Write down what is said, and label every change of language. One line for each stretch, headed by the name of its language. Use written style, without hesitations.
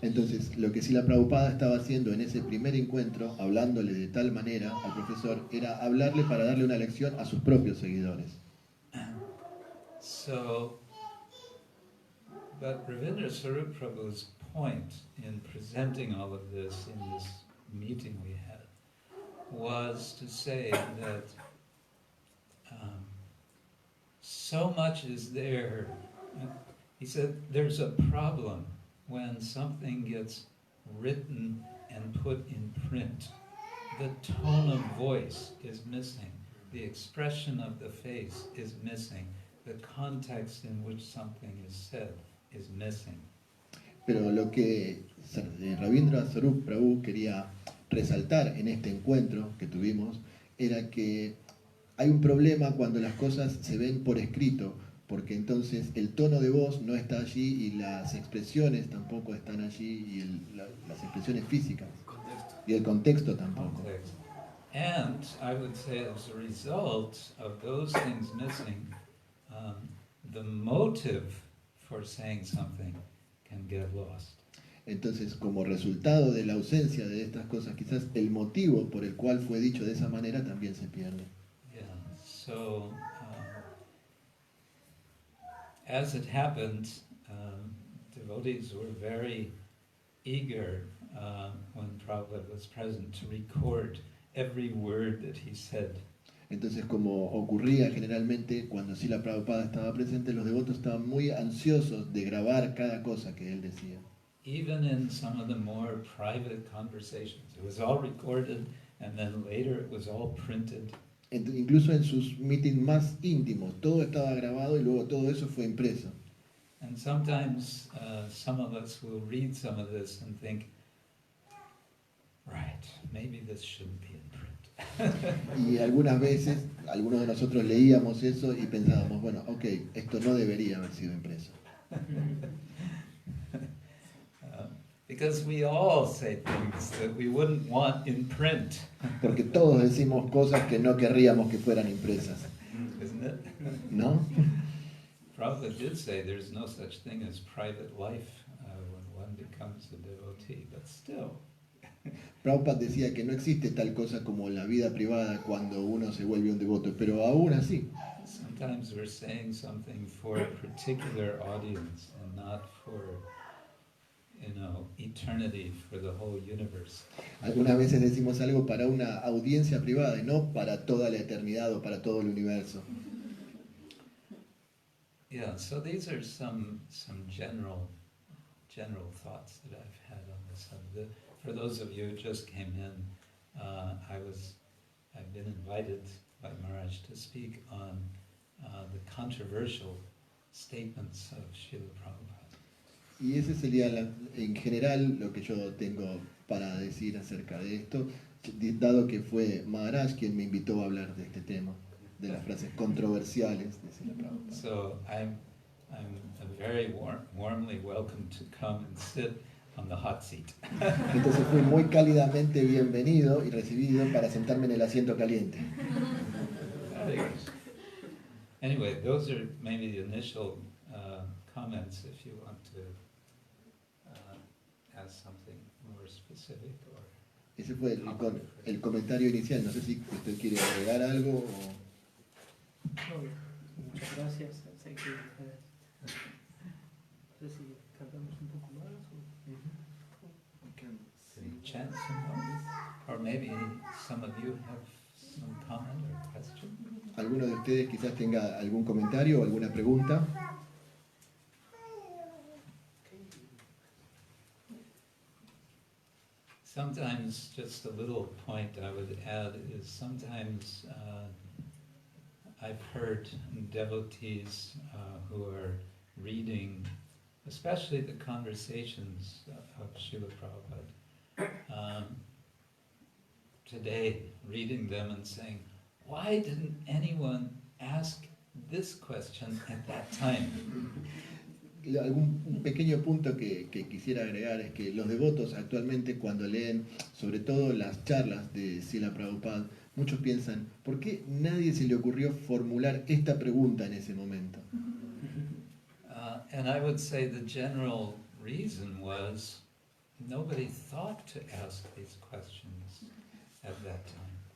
Spanish: entonces lo que Srila Prabhupada estaba haciendo en ese primer encuentro, hablándole de tal manera al profesor, era hablarle para darle una lección a sus propios seguidores.
English: So, but Ravindra Sarup Prabhu's point in presenting all of this in this meeting we had was to say that so much is there. He said there's a problem when something gets written and put in print. The tone of voice is missing. The expression of the face is missing. The context in which something is said is missing.
Spanish: Pero lo que Ravindra Sarup Prabhu quería resaltar en este encuentro que tuvimos era que hay un problema cuando las cosas se ven por escrito, porque entonces el tono de voz no está allí y las expresiones tampoco están allí y las expresiones físicas y el contexto tampoco.
English: Context. And I would say as a result of those things missing, the motive for saying something can get lost.
Spanish: Entonces, como resultado de la ausencia de estas cosas, quizás el motivo por el cual fue dicho de esa manera también se pierde.
English: Yeah. So, as it happened, devotees were very eager when Prabhupada was present to record every word that he said.
Spanish: Entonces, como ocurría generalmente cuando Srila Prabhupada estaba presente, los devotos estaban muy ansiosos de grabar cada cosa que él decía.
English: Even in some of the more private conversations, it was all recorded, and then later it was all printed.
Spanish: Incluso en sus meetings más íntimos, todo estaba grabado y luego todo eso fue impreso.
English: And sometimes some of us will read some of this and think, right, maybe this shouldn't be in print.
Spanish: Y algunas veces, algunos de nosotros leíamos eso y pensábamos, bueno, ok, esto no debería haber sido impreso.
English: Because we all say things that we wouldn't want in print.
Spanish: Porque todos decimos cosas que no querríamos que fueran impresas.
English: Isn't it?
Spanish: ¿No?
English: Prabhupada did say there's no such thing as private life when one becomes a devotee, but still.
Spanish: Prabhupada decía que no existe tal cosa como la vida privada cuando uno se vuelve un devoto, pero aún así,
English: Sometimes we're saying something for a particular audience and not for, eternity, for the whole universe.
Spanish: algunas veces decimos algo para una audiencia privada y no para toda la eternidad o para todo el universo.
English: Yeah, so these are some general thoughts that I've had on this subject. For those of you who just came in, I've been invited by Maharaj to speak on the controversial statements of Srila Prabhupada.
Spanish: Y ese sería en general lo que yo tengo para decir acerca de esto, dado que fue Maharaj quien me invitó a hablar de este tema, de las frases controversiales de Srila Prabhupada.
English: So I'm very warmly welcome to come and sit on the hot seat.
Spanish: Entonces fui muy cálidamente bienvenido y recibido para sentarme en el asiento caliente.
English: Anyway, those are maybe the initial comments if you want to ask something more specific or...
Spanish: Ese fue el comentario inicial. No sé si usted quiere agregar algo o... No, muchas gracias. Sé que, no sé si cantamos un poco más o...
English: Any chance or maybe some of you have some comment or question?
Spanish: ¿Alguno de ustedes quizás tenga algún comentario o alguna pregunta?
English: Sometimes, just a little point I would add is sometimes I've heard devotees who are reading, especially the conversations of Srila Prabhupada, today, reading them and saying, why didn't anyone ask this question at that time?
Spanish: Un pequeño punto que quisiera agregar es que los devotos actualmente cuando leen sobre todo las charlas de Srila Prabhupada, muchos piensan, ¿por qué nadie se le ocurrió formular esta pregunta en ese momento?
English: And I would say the general reason was nobody thought to ask these questions at that time.